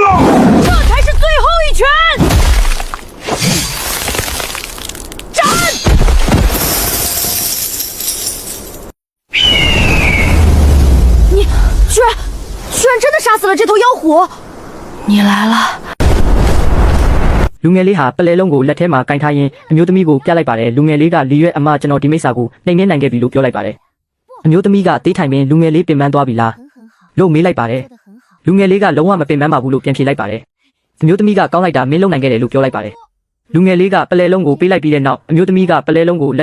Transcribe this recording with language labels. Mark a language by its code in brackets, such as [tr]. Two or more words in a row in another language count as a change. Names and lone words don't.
[zh] 这才是最后一拳！斩！你居然真的杀死了这头妖虎！你来了。 [my] လူငယ်လေးဟာပလဲလုံးကိုလက်ထဲမှာကင်ထားရင်းအမျိုးသမီးကိုပြလိုက်ပါတယ်လူငယ်လေးကလီရွက်အမကျွန်တော်ဒီမိစ္ဆာကိုနှိမ်နှင်းနိုင်ခဲ့ပြီလို့ပြောလိုက်ပါတယ်အမျိုးသမီးကတေးထိုင်ပင်လူငယ်လေးပင်ပန်းသွားပြီလားလို့မေးလိုက်ပါတယ်လူငယ်လေးက လုံးဝမပင်ပန်းပါဘူးလို့ပြန်ဖြေလိုက်ပါတယ်အမျိုးသမီးကကောင်းလိုက်တာမင်းလုံနိုင်ခဲ့တယ်လို့ပြောလိုက်ပါတယ်လူငယ်လေးကပလဲလုံးကိုပေးလိုက်ပြီးတဲ့နောက်အမျိုးသမီးကပလဲလုံးကို